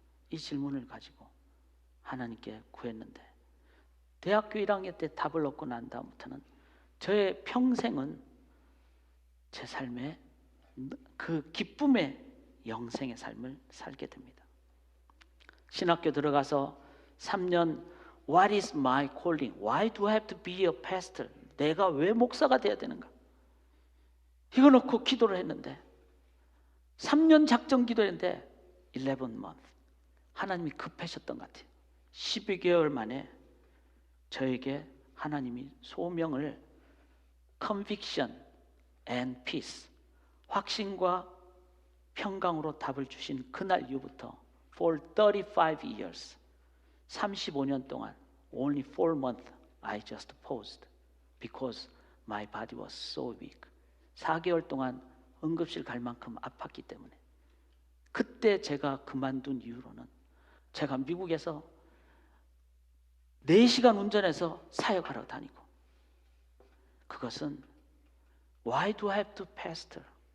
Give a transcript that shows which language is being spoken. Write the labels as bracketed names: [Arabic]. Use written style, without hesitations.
[Korean] 이 질문을 가지고 하나님께 구했는데 대학교 1학년 때 답을 얻고 난 다음부터는 저의 평생은 제 삶의 그 기쁨의 영생의 삶을 살게 됩니다. 신학교 들어가서 3년 [English] What is my calling? Why do I have to be a pastor? [Korean] 내가 왜 목사가 돼야 되는가? 이거 놓고 기도를 했는데 3년 작정 기도했는데 11 month 하나님이 급하셨던 것 같아요. 12개월 만에 저에게 하나님이 소명을 [English] conviction and peace [Korean] 확신과 평강으로 답을 주신 그날 이후부터 [English] for 35 years [Korean] 35년 동안 [English] only 4 months I just paused because my body was so weak. [Korean] 4개월 동안 응급실 갈 만큼 아팠기 때문에 그때 제가 그만둔 이후로는 제가 미국에서 4시간 운전해서 사역하러 다니고 그것은 [English] Why do I have to pastor?